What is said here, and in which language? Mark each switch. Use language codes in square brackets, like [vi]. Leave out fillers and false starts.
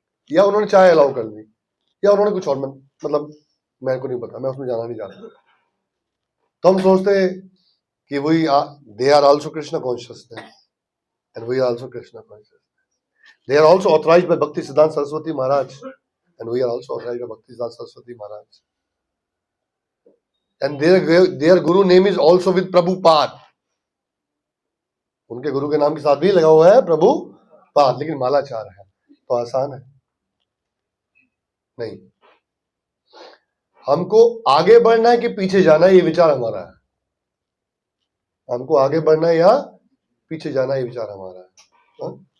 [hi] या उन्होंने चाय अलाउ कर दी, या उन्होंने कुछ और, मतलब मेरे को नहीं पता, मैं उसमें जाना नहीं चाहता। तो हम सोचते हैं कि वही [en] They are also Krishna consciousness, and we are also Krishna consciousness. They are also authorized by Bhakti Siddhanta Saraswati Maharaj, and we are also authorized by Bhakti Siddhanta Saraswati Maharaj. And their guru name is also with Prabhupada. [hi] उनके गुरु के नाम के साथ भी लगा हुआ है प्रभुपाद, लेकिन माला 4 है। तो आसान है नहीं। हमको आगे बढ़ना है कि पीछे जाना है, ये विचार हमारा है। हमको आगे बढ़ना है या पीछे जाना, ये विचार हमारा है।